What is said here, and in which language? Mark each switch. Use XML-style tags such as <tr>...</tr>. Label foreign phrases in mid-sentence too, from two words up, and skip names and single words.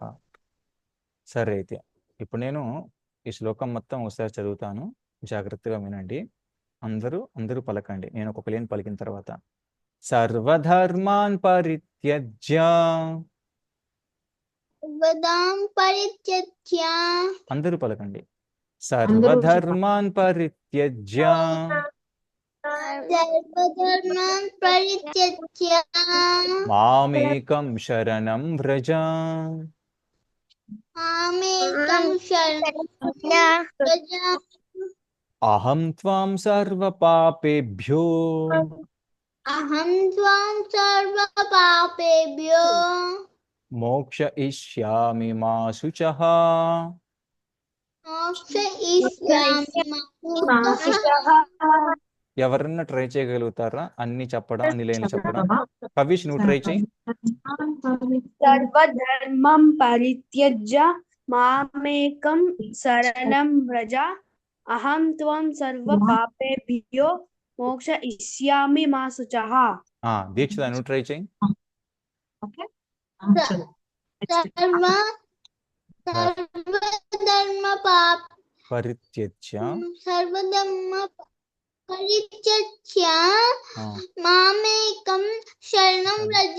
<te>సరే, అయితే ఇప్పుడు నేను ఈ శ్లోకం మొత్తం ఒకసారి చదువుతాను, జాగ్రత్తగా వినండి. అందరూ పలకండి, నేను ఒక్కొక్క లైన్ పలికిన తర్వాత.</te> <sa>సర్వధర్మాన్ పరిత్యజ్య</sa> <te>అందరూ పలకండి.</te> <sa>సర్వధర్మాన్ పరిత్యజ్య మామేకం శరణం వ్రజ అహం త్వాం సర్వ పాపేభ్యో మోక్షయిష్యామి మా శుచః.</sa> <te>ఎవరన్నా ట్రై చేయగలుగుతారా అన్ని చెప్పడం, అన్ని లైన్లు చెప్పడం? కవిష్ నువ్వు ట్రై చేయి.</te> <sa>సర్వధర్మం పరిత్యజ్య మామేకం శరణం వ్రజ అహం త్వం సర్వ పాపేభ్యో మోక్షయిష్యామి మా శుచః.</sa> <te>దీక్షిత నువ్వు ట్రై చేయి. పరిత్యజ్య</te> <sa>మామేకం శరణం వ్రజ</sa>